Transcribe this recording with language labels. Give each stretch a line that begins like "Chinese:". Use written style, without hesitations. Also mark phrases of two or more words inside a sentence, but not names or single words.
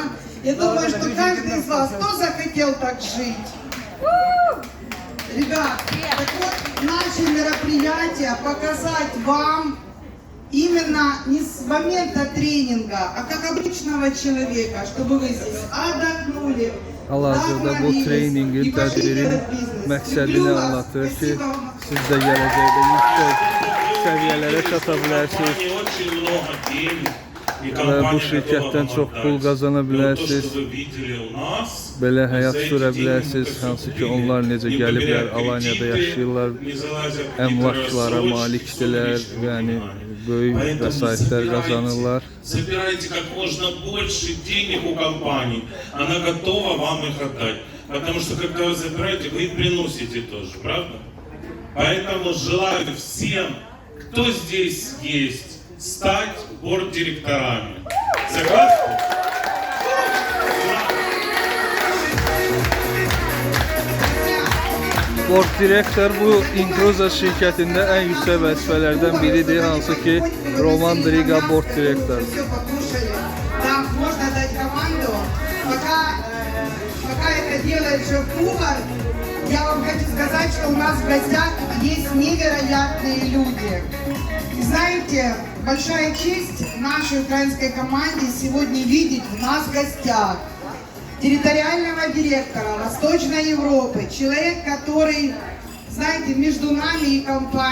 Russian: Я думаю, что каждый из вас, кто захотел так жить? Ребят, так вот, наше мероприятие показать вам именно не с момента тренинга, а как обычного человека, чтобы вы здесь отдохнули,
Azerbaijani: Hal-hazırda bu treyninqin, tədbirin məqsədini anlatır ki, siz də gələcəkdə yüksək səviyyələrə çata bilərsiniz və bu şirkətdən çox pul qazana bilərsiniz, belə həyat sürə bilərsiniz, hansı ki onlar necə gəliblər, Alanyada yaşayırlar, əmlaklara malikdirlər, yəni böyük vəsaitlər qazanırlar.
Russian: Собирайте как можно больше денег у компании, она готова вам их отдать. Потому что когда вы забираете, вы и приносите тоже, правда? Поэтому желаю всем, кто здесь есть, стать борд-директорами. Согласны?
Azerbaijani: Board direktor bu Inkruza şirkətində ən yüksək vəzifələrdən biridir, hansı ki Roman Driga board direktor.
Russian: Все покушали. Да, можно дать команду. Пока это делает шеф-повар, я вам хочу сказать, что у нас в гостях есть невероятные люди. И знаете, большая честь нашей украинской команде сегодня видеть в нас в гостях территориального директора Восточной Европы, человек, который, знаете, между нами и компанией.